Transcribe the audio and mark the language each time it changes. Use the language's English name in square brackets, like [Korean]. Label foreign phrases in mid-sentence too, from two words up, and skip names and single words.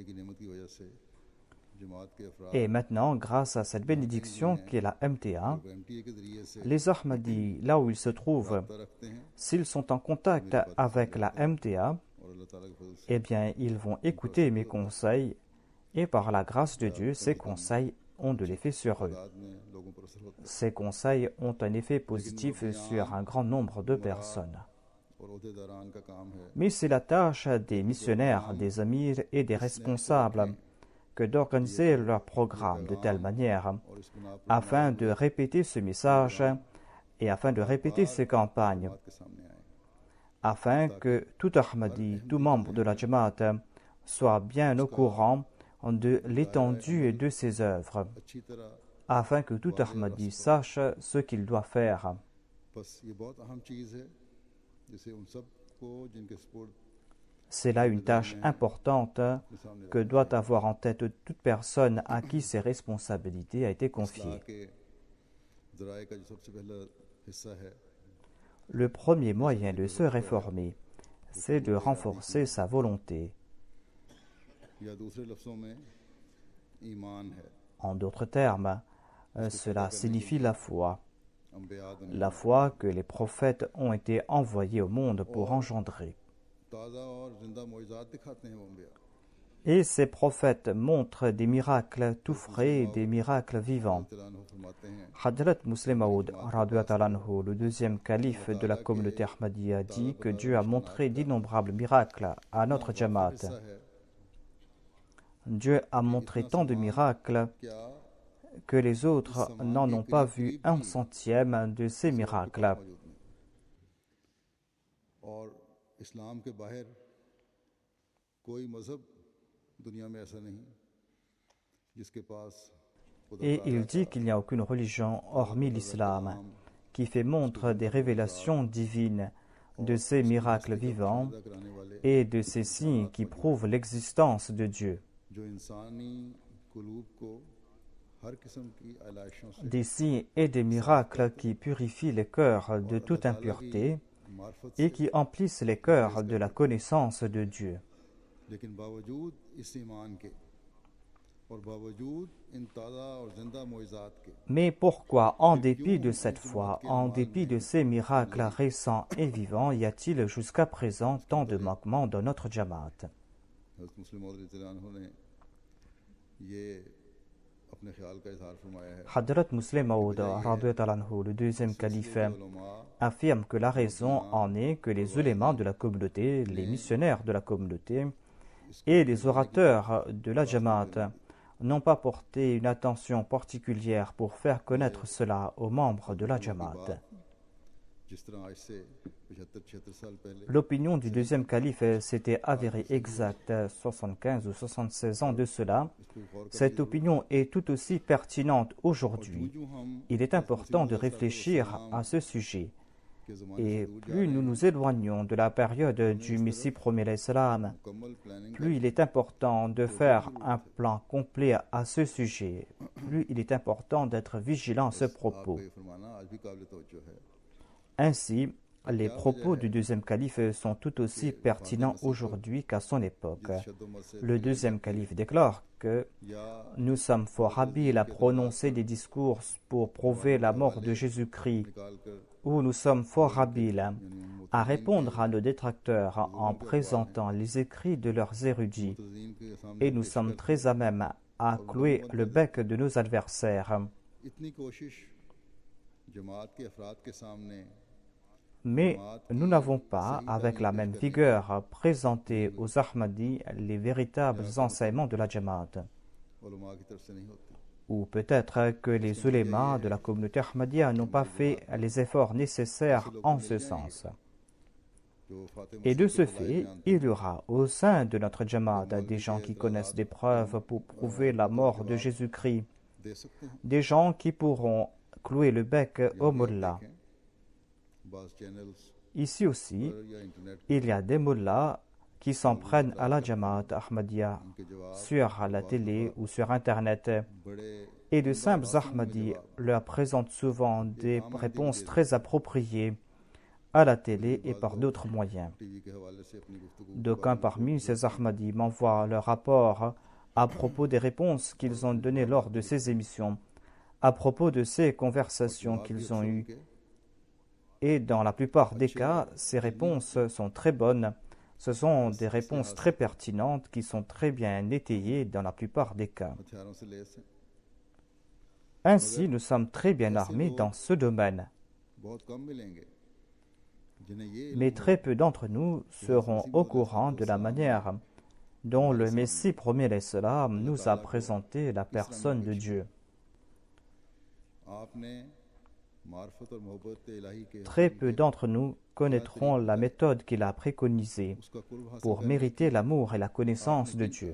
[French] Et maintenant, grâce à cette bénédiction qui est la MTA, les Ahmadis, là où ils se trouvent, s'ils sont en contact avec la MTA, eh bien, ils vont écouter mes conseils et par la grâce de Dieu, ces conseils ont de l'effet sur eux. [Urdu] تعداد میں لوگوں پر اثر ہوتا [French] Ces conseils ont un effet positif sur un grand nombre de personnes. [Urdu] ہے اور عہدیداران کا کام ہے [French] Mais c'est la tâche des missionnaires, des amirs et des responsables que d'organiser leur programme de telle manière [Urdu] اور اس بنا پر [French] afin de répéter ce message et afin de répéter ces campagnes, [Urdu] بات کے سامنے آئے [French] afin que tout Ahmadi, tout membre de la Jamaat, soit bien au courant de l'étendue de ses œuvres, [Urdu] اچھی طرح [French] afin que tout Ahmadi sache ce qu'il doit faire. [Urdu] بس یہ بہت اہم چیز ہے جسے ان سب کو جن کے سپورٹ [French] C'est là une tâche importante [Urdu] کے سامنے [French] que doit avoir en tête toute personne à qui ces responsabilités a été [Urdu] इस्लाह [French] confiée. [Urdu] کے ذرائع کا جو سب سے پہلا حصہ ہے [French] Le premier moyen de se réformer, c'est de renforcer sa volonté. [Urdu] یا دوسرے لفظوں میں ایمان ہے [French] En d'autres termes, cela signifie la foi. [Urdu] अम्बिया [French] La foi que les prophètes ont été envoyés au monde pour engendrer. [Urdu] تازہ اور زندہ معجزات دکھاتے ہیں وہ انبیاء [French] Et ces prophètes montrent des miracles tout frais, des miracles vivants. [Urdu] تعالیٰ فرماتے ہیں [French] Hadrat Muslim Maud, [Arabic] رضي الله عنه, [French] le deuxième calife de la communauté Ahmadiyya, dit que Dieu a montré d'innombrables miracles à notre Jamaat. [Urdu] حصہ ہے [French] Dieu a montré tant de miracles [Urdu] क्या [French] que les autres n'en ont pas vu un centième de ces miracles. [Urdu] موجود نہیں اور اسلام کے باہر کوئی مذہب دنیا میں ایسا نہیں جس کے پاس خدا [French] Et [Urdu] ताला [French] il dit qu'il n'y a aucune religion, hormis l'islam, qui fait montre des révélations divines, de ces miracles vivants [Urdu] پیدا کرانے والے [French] et de ces signes qui prouvent l'existence de Dieu. [Urdu] جو انسانی قلوب کو ہر قسم کی آلائشوں سے [French] Des signes et des miracles qui purifient les cœurs de toute impureté [Urdu] मार्फत [French] et qui emplissent les cœurs de la connaissance de Dieu. [Urdu] لیکن باوجود اس ایمان کے اور باوجود ان تازہ اور زندہ معجزات کے [French] Mais pourquoi, en dépit de cette foi, en dépit de ces miracles récents et vivants, y a-t-il jusqu'à présent tant de manquements dans notre Jamaat? [Urdu] حضرت مسلم موعود [Arabic] رضي الله عنه [Urdu] نے یہ اپنے خیال کا اظہار فرمایا ہے [French] Hadrat Muslim Maud, [Arabic] رضي الله عنه, [French] le deuxième calife, [Urdu] उलमा [French] affirme que la raison en est que les ulémas de la communauté, les missionnaires de la communauté et les orateurs de la Jamaat n'ont pas porté une attention particulière pour faire connaître cela aux membres de la Jamaat. [Urdu] جس طرح آج سے 75-76 سال پہلے [French] L'opinion du deuxième calife s'était avérée exacte 75 ou 76 ans de cela. [Urdu] اس پر غور کر [French] Cette opinion est tout aussi pertinente aujourd'hui. [Urdu] جو ہم [French] Il est important de réfléchir à ce sujet. [Urdu] کے زمانے [French] Et plus nous nous éloignons de la période du Messie premier l'Islam, [Urdu] مکمل پلاننگ [French] plus il est important de faire un plan complet à ce sujet, plus il est important d'être vigilant à ce propos. [Urdu] آپ کا یہ فرمانا آج بھی قابل توجہ ہے [French] Ainsi, les propos du deuxième calife sont tout aussi pertinents aujourd'hui qu'à son époque. [Urdu] شدومد سے [French] Le deuxième calife déclare que [Urdu] या [French] nous sommes fort habiles à prononcer des discours pour prouver la mort de Jésus-Christ, [Urdu] نکال کر [French] ou nous sommes fort habiles [Urdu] یعنی ان [French] à répondre à nos détracteurs en présentant les écrits de leurs érudits, [Urdu] متزین کے سامنے [French] et nous sommes très à même à clouer le bec de nos adversaires. [Urdu] اتنی کوشش جماعت کے افراد کے سامنے [French] Mais nous n'avons pas, avec la même vigueur, présenté aux Ahmadis les véritables enseignements de la Jamaat. [Urdu] علماء کی طرف سے نہیں ہوتی [French] Ou peut-être que les ulémas de la communauté Ahmadiyya n'ont pas fait les efforts nécessaires en ce sens. [Urdu] جو فاطمہ [French] Et de ce fait, il y aura au sein de notre Jamaat des gens qui connaissent des preuves pour prouver la mort de Jésus-Christ, [Urdu] دے سکتے ہیں [French] des gens qui pourront clouer le bec au mullah. [Urdu] بعض چینلز [French] Ici aussi, [Urdu] پر یا انٹرنیٹ [French] il y a des mullahs qui s'en prennent à la Jamaat Ahmadiyya [Urdu] کے جواب [French] sur la télé ou sur Internet, [Urdu] बड़े [French] et de simples Ahmadis leur présentent souvent des réponses très appropriées à la télé et par d'autres moyens. [Urdu] ٹی وی کے حوالے سے اپنی گفتگو [French] D'aucuns parmi ces Ahmadis m'envoient leur rapport à propos des réponses qu'ils ont données lors de ces émissions, à propos de ces conversations qu'ils ont eues. Et dans la plupart des cas, ces réponses sont très bonnes. Ce sont des réponses très pertinentes qui sont très bien étayées dans la plupart des cas. [Urdu] ہتھیاروں سے لیس ہیں [French] Ainsi, nous sommes très bien armés dans ce domaine. Mais très peu d'entre nous seront au courant de la manière dont le Messie premier l'Islam nous a présenté la personne de Dieu. Très peu d'entre nous connaîtront la méthode qu'il a préconisée pour mériter l'amour et la connaissance de Dieu.